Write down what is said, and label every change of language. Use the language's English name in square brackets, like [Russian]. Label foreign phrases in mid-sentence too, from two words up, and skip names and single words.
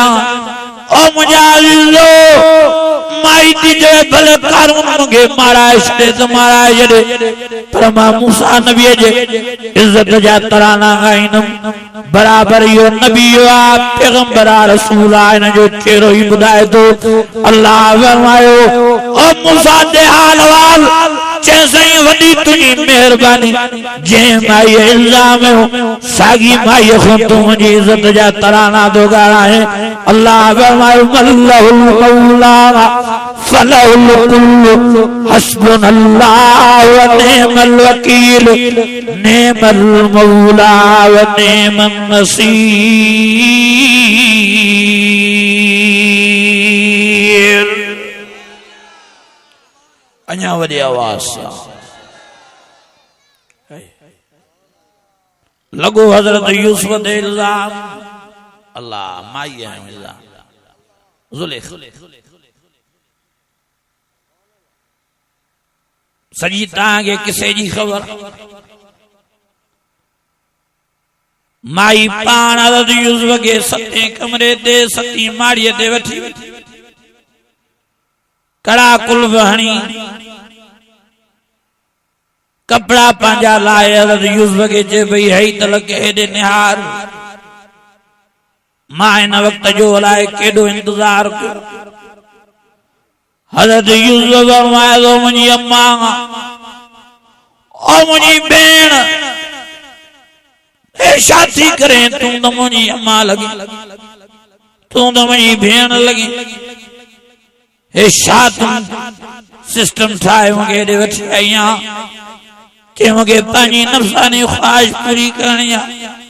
[Sindhi] ओ मुझा अज़ीज़ो माई थी चवे भले कारून मूंखे माराए छॾे त माराए छॾे, पर मां मूसा नबीअ जे इज़त जा तराना ॻाईंदुमि। बराबर इहो नबी आहे, पैगंबर आहे, रसूल आहे, हिन जो चेहरो ई ॿुधाए थो। अल्लाह फरमायो ओ मूसा जे हाल वाल चैसई वॾी तुंहिंजी महिरबानी, जंहिं माई इल्जाम हो साॻी माई खां तूं मुंहिंजी इज़त जा तराना थो ॻाल्हाए। अल्लाह फरमायो [Arabic] الله المولى فله الكل حسبنا الله و نعم الوكيل نعم المولى و نعم النصير. [Sindhi] अञा वॾी आवाज़ लगो हज़रत यूसुफ ते इल्जाम। अल्लाह माई है इल्जाम ज़ुलेखा सजी तांगे किसे जी खबर। माई पान हज़रत यूसुफ के सते कमरे ते सती माड़ीअ ते वठी कड़ा कुल्फ हणी कपड़ा पंहिंजा लाए हज़रत यूसुफ के चे भई हई तलक हेॾे निहार। मां हिन वक्त जो अलाए केॾो इंतजार कयो। हज़रत यूसुफ फरमाए थो मुंहिंजी अम्मा और मुंहिंजी भेण हे छा थी करे, तूं त मुंहिंजी अम्मा लगी, तूं त मुंहिंजी भेण लगी, हे छा तूं सिस्टम ठाहे मूंखे हेॾे वठी आई आहीं कि मूंखे पंहिंजी नफ़्सानी ख्वाहिश पूरी करणी आहे।